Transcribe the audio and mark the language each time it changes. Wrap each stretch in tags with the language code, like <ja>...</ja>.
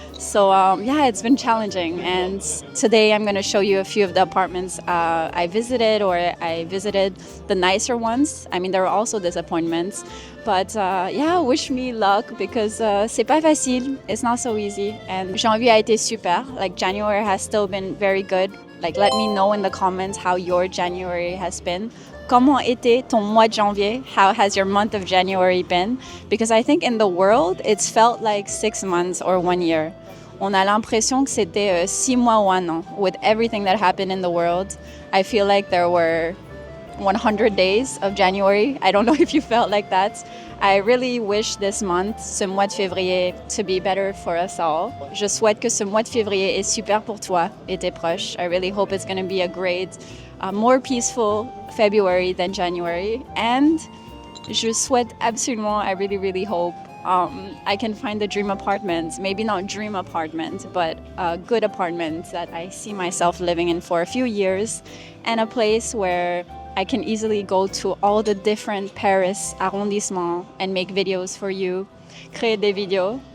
<en>So it's been challenging, and today I'm going to show you a few of the apartments I visited, or I visited the nicer ones. I mean, there are also disappointments, but wish me luck because</en> <fr>c'est pas facile,</fr> <en>it's not so easy, and</en> <fr>janvier a été super.</fr> <en>January has still been very good. Like, let me know in the comments how your January has been.</en> <fr>Comment était ton mois de janvier?</fr> <en>How has your month of January been? Because I think in the world, it's felt like 6 months or 1 year.</en> <fr>On a l'impression que c'était 6 mois ou 1 an.</fr> <en>With everything that happened in the world, I feel like there were 100 days of January. I don't know if you felt like that. I really wish this month,</en> <fr>ce mois de février,</fr> <en>to be better for us all.</en> <fr>Je souhaite que ce mois de février est super pour toi et tes proches.</fr> <en>I really hope it's going to be a great, more peaceful February than January. And</en> <fr>je souhaite absolument,</fr> <en>I really, really hope I can find the dream apartment. Maybe not dream apartment, but a good apartment that I see myself living in for a few years, and a place where I can easily go to all the different Paris arrondissements and make videos for you,</en> <fr>créer des vidéos.</fr>